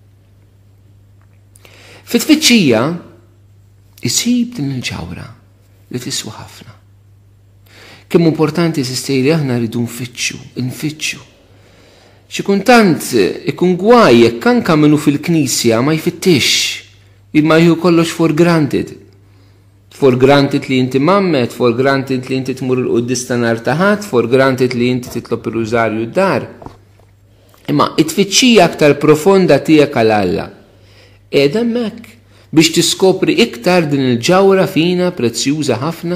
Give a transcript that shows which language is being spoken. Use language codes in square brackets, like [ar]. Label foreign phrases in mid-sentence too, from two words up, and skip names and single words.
[mt] Fit-tfittxija isib din il-ġawra li tiswa ħafna. Kemm importanti sistej li aħna rridu nfittxu. Xi kultant ikun gwaj jekk anke minnu fil-Knisja ma jfittix, imma jieħu kollox [en] for granted. For granted [mt] li inti mammet, [en] for granted [mt] li inti tmur il-quddis ta' nhar ta' ħadd, [en] for granted [mt] li inti titlob ir-rużarju d-dar. Imma it-tfittxija aktar profonda tiegħek għal Alla qiegħda hemmhekk biex tiskopri iktar din il-ġawra fina prezzjuża ħafna.